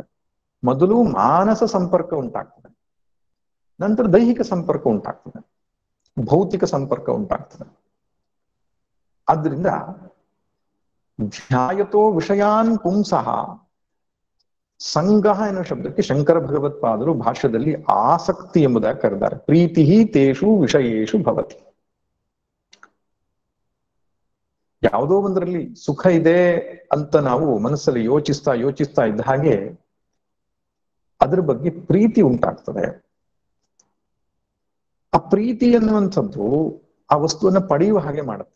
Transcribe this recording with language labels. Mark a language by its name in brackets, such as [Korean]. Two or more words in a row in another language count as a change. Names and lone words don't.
[Kannada] ಮೊದಲು ಮಾನಸ ಸಂಪರ್ಕ ಉಂಟಾಗ್ತದೆ, ನಂತರ ದೈಹಿಕ ಸಂಪರ್ಕ ಉಂಟಾಗ್ತದೆ, ಭೌತಿಕ ಸಂಪರ್ಕ ಉಂಟಾಗ್ತದೆ. ಆದ್ರಿಂದ [Sanskrit] ಧ್ಯಾಯತೋ ವಿಷಯಾನ್ ಪುಂಸಃ, [Kannada] ಸಂಗಹ ಎನ್ನುವ ಶಬ್ದಕ್ಕೆ ಶಂಕರ ಭಗವತ್ಪಾದರು ಭಾಷ್ಯದಲ್ಲಿ ಆಸಕ್ತಿ ಎಂಬುದಾಗಿ ಕರೆದಾರೆ. [Sanskrit] ಪ್ರೀತಿ ತೇಷು ವಿಷಯೇಷು ಭವತಿ. [Kannada] ಯಾವುದೋ ಒಂದರಲ್ಲಿ ಸುಖ ಇದೆ ಅಂತ ನಾವು ಮನಸ್ಸಲ್ಲಿ ಯೋಚಿಸ್ತಾ ಇದ್ದ ಹಾಗೆ ಅದ್ರ ಬಗ್ಗೆ ಪ್ರೀತಿ ಉಂಟಾಗ್ತದೆ. ಆ ಪ್ರೀತಿ ಎನ್ನುವಂಥದ್ದು ಆ ವಸ್ತುವನ್ನ ಪಡೆಯುವ ಹಾಗೆ ಮಾಡುತ್ತೆ.